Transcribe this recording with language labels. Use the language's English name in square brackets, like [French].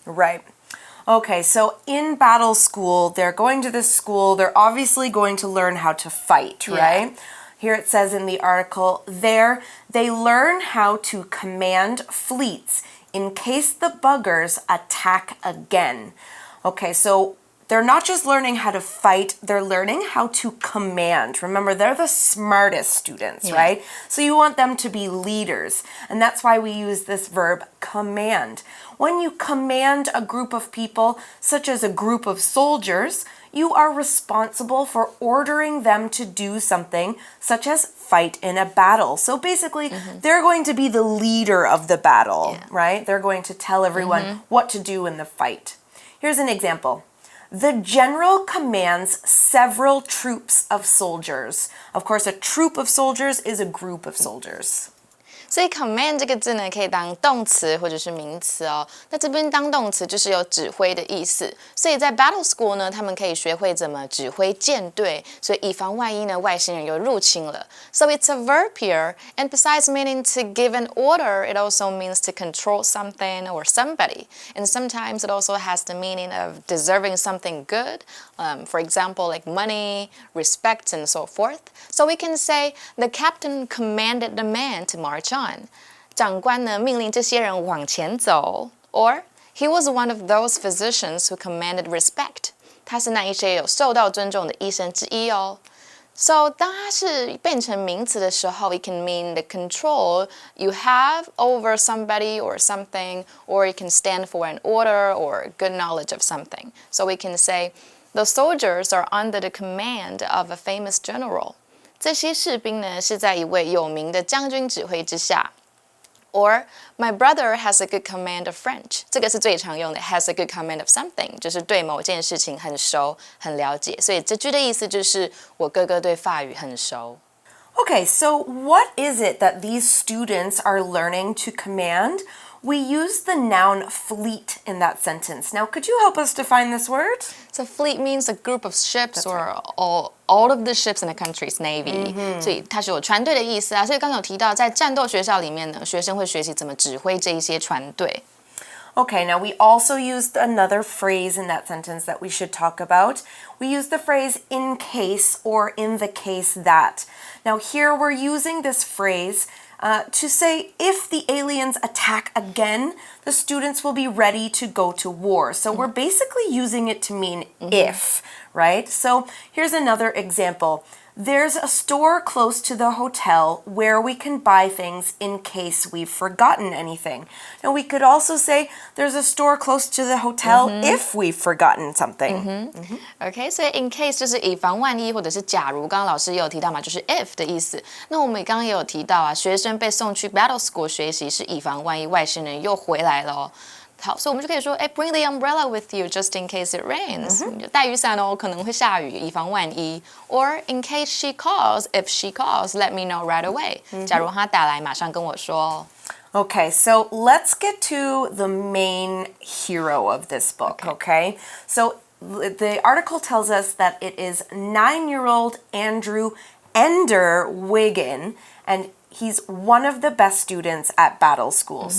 [English] Right. Okay, so in battle school, they're going to this school, they're obviously going to learn how to fight, right? Here it says in the article, there they learn how to command fleets in case the buggers attack again. Okay, so they're not just learning how to fight, they're learning how to command. Remember, they're the smartest students, right? So you want them to be leaders. And that's why we use this verb command. When you command a group of people, such as a group of soldiers, you are responsible for ordering them to do something, such as fight in a battle. So basically, they're going to be the leader of the battle, right? They're going to tell everyone what to do in the fight. Here's an example. The general commands several troops of soldiers. Of course, a troop of soldiers is a group of soldiers. [Chinese] 所以 command 这个字呢，可以当动词或者是名词哦。那这边当动词就是有指挥的意思，所以在 battle school 呢，他们可以学会怎么指挥舰队，所以以防万一呢，外星人又入侵了。 [English] So it's a verb here, and besides meaning to give an order, it also means to control something or somebody. And sometimes it also has the meaning of deserving something good, for example, like money, respect, and so forth. So we can say the captain commanded the men to march on. [Chinese] 长官呢命令这些人往前走 [English] or he was one of those physicians who commanded respect. [Chinese] 他是那一些有受到尊重的医生之一哦。 [English] So [Chinese] 当它是变成名词的时候 [English] it can mean the control you have over somebody or something, or it can stand for an order or good knowledge of something. So we can say the soldiers are under the command of a famous general. [Chinese] 这些士兵呢是在一位有名的将军指挥之下。 [English] Or my brother has a good command of French. [Chinese] 这个是最常用的 [English] has a good command of something， [Chinese] 就是对某件事情很熟很了解。所以这句的意思就是我哥哥对法语很熟。 [English] Okay, so what is it that these students are learning to command? We use the noun fleet in that sentence. Now, could you help us define this word? So fleet means a group of ships or all of the ships in a country's navy. [Chinese] 所以它是有船队的意思啊。所以刚刚有提到，在战斗学校里面呢，学生会学习怎么指挥这一些船队。 [English] Okay, now we also used another phrase in that sentence that we should talk about. We used the phrase in case or in the case that. Now here we're using this phrase to say if the aliens attack again, the students will be ready to go to war. So we're basically using it to mean if, right? So here's another example. There's a store close to the hotel where we can buy things in case we've forgotten anything. Now we could also say there's a store close to the hotel if we've forgotten something. [Chinese] OK， 所以 in case 就是以防万一或者是假如，刚刚老师也有提到嘛，就是 if 的意思。那我们刚刚也有提到啊，学生被送去 battle school 学习是以防万一外星人又回来了哦。好，所以我们就可以说，哎 [English] ，bring the umbrella with you just in case it rains。 [Chinese] 你就带雨伞哦，可能会下雨，以防万一。 [English] Or in case she calls, if she calls, let me know right away。 [Chinese] 假如她打来，马上跟我说。 [English] Okay, so let's get to the main hero of this book, okay? So the article tells us that it is 9-year-old Andrew Ender Wiggin, and he's one of the best students at Battle School.